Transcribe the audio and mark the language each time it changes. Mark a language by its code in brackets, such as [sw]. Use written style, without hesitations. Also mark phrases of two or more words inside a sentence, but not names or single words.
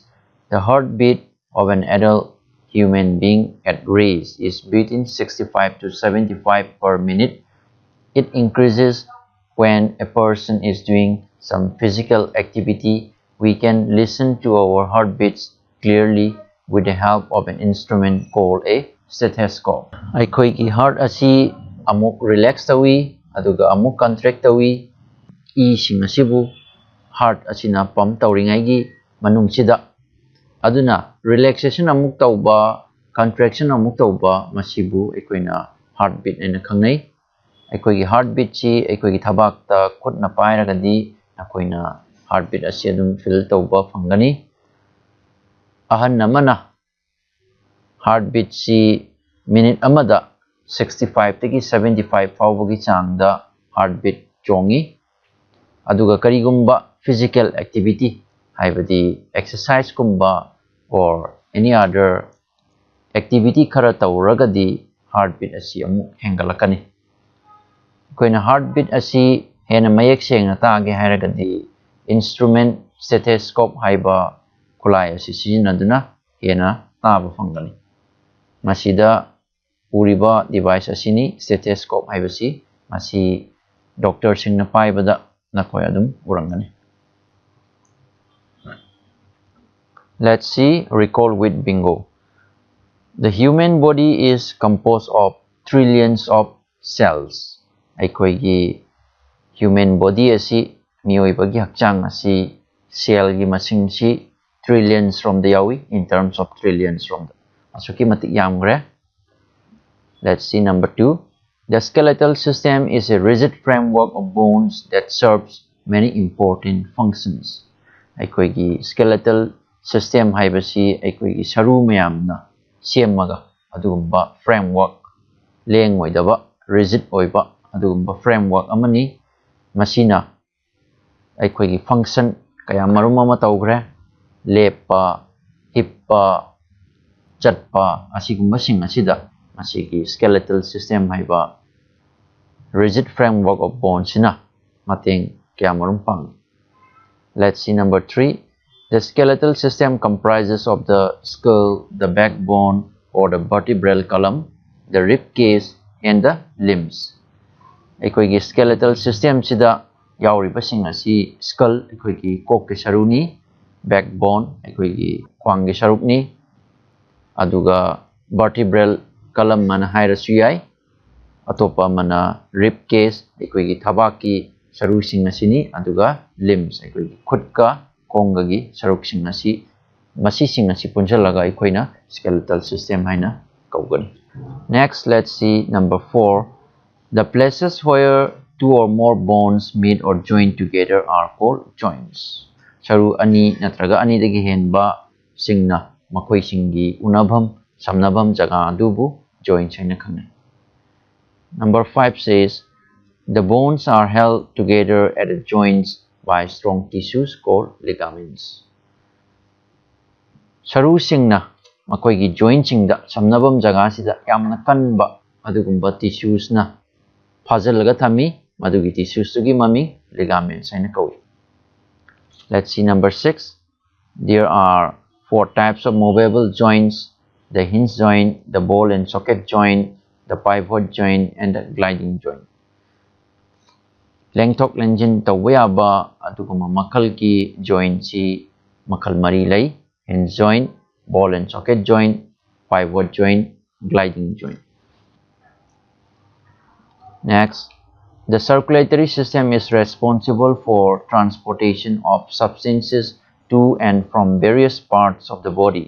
[en] The heartbeat of an adult human being at rest is between 65 to 75 per minute. It increases when a person is doing some physical activity. We can listen to our heartbeats clearly with the help of an instrument called a stethoscope. [mni] Aikoigi heart asi amuk relax tawi aduga amuk contract tawi e sing asibu heart asina pump tawringai gi manung sida aduna relaxation amuk tawba contraction amuk tawba masibu ekoina heartbeat ena khangnai ekoi heartbeat chi ekoi thabak ta khutna paira gadi akoina heartbeat asi adum feel tawba phangani ahan namana heartbeat chi minute amada 65 tagi 75 fawbagi changda heartbeat chongi aduga karigumba [en] physical activity [mni] haibadi exercise kumba [en] or any other activity [mni] khara tawragadi heartbeat asi amu hengalakani koina heartbeat asi hena mayek sengna taage hairagadi [en] instrument stethoscope [mni] haiba khulai asi sijinaduna hena taba fangani masida uriba device asini stethoscope haibasi masi doctor singna paibada nakoi adum urangani. [en] Let's see, recall with bingo. The human body is composed of trillions of cells. [mni] Aikoigi [en] human body [mni] asi miyoibagi hakchang asi cell gi masing si [en] trillions from the [mni] yawi [en] in terms of trillions from the [mni] asuki matik yamgre. [en] Let's see number 2. The skeletal system is a rigid framework of bones that serves many important functions. [mni] Aikoigi [en] skeletal system [mni] haibasi aikoigi saru mayamna semaga adugumba framework leng oidaba rigid oiba adugumba framework amani masina aikoigi function kaya marum ama tawgre lepa hippa chatpa asigumba sing asida masigi [en] skeletal system [mni] haiba [en] rigid framework of bones [mni] sina mateng kaya marum pang. [en] Let's see number 3. The skeletal system comprises of the skull, the backbone or the vertebral column, the rib cage and the limbs. [mni] Aikoigi [en] skeletal system [mni] sida yauriba sing asi skull aikoigi kok ke saruni, backbone aikoigi khwang ge sarukni, aduga [en] vertebral column [mni] mana hairasu yai, atopa mana [en] rib cage [mni] aikoigi thabaki saru sing asini, aduga limbs aikoigi khutka kongagi saruk sing asi masi sing asi punjalaga aikoina [en] skeletal system [mni] haina kaugani. [en] Next, let's see number 4. The places where 2 or more bones meet or join together are called joints. [mni] Saru ani natraga ani dagi henba singna makoi singi unabham samnabham jaga adubu joints haina khangai. [en] Number 5 says the bones are held together at the joints by strong tissues called ligaments. [mni] Saru singna makoigi joint singda samnabam jaga sida yamna kanba adugumba tissues na phajalaga thami madugi tissues tugi mami ligaments haina kawi. [en] Let's see number 6. There are 4 types of movable joints: the hinge joint, the ball and socket joint, the pivot joint and the gliding joint. [mni] Lengthok lenjin tawayaba aduguma makal ki joint si makal mari lay: [en] hinge joint, ball and socket joint, pivot joint, gliding joint. Next, the circulatory system is responsible for transportation of substances to and from various parts of the body.